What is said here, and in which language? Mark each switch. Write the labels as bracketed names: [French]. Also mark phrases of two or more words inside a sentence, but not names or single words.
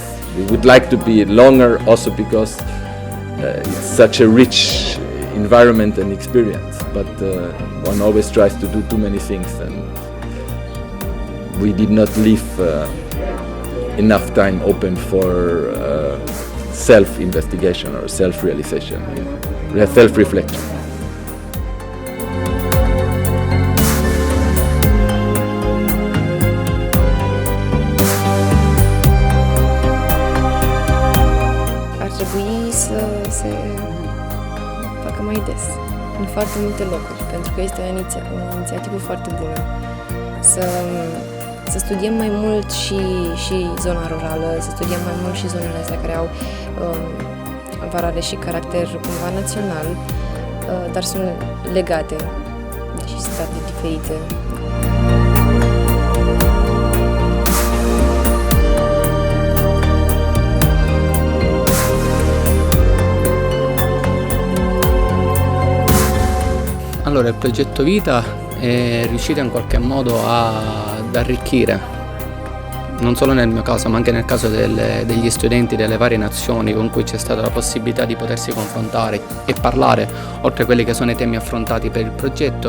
[English] We would like to be longer also because it's such a rich environment and experience, but one always tries to do too many things, and we did not leave enough time open for self-investigation or self-realization, self-reflection. [Romanian] Ar trebui să se facă mai des, în foarte multe locuri, pentru că este o inițiativă foarte bună. Să studiem mai mult și zona rurală, să studiem mai mult și zonele astea care au valoare și caracter cumva național, dar sunt legate, deși sunt atât diferite. [Italian] Allora, il progetto VITA è riuscito in qualche modo ad arricchire, non solo nel mio caso ma anche nel caso degli studenti delle varie nazioni con cui c'è stata la possibilità di potersi confrontare e parlare, oltre a quelli che sono i temi affrontati per il progetto.